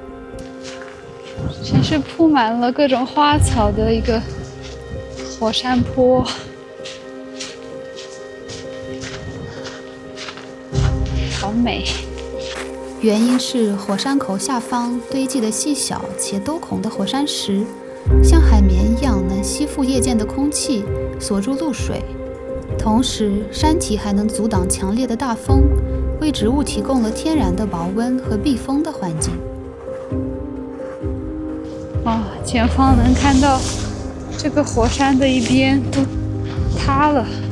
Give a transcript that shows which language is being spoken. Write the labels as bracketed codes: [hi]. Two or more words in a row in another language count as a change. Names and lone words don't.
[zh] 全是鋪滿了各種花草的一個火山坡，好美。原因是火山口下方堆積的細小且多孔的火山石，像海綿一樣能吸附夜間的空氣，鎖住露水。同時，山體還能阻擋強烈的大風，為植物提供了天然的保溫和避風的環境。前方能看到這個火山的一邊都塌了。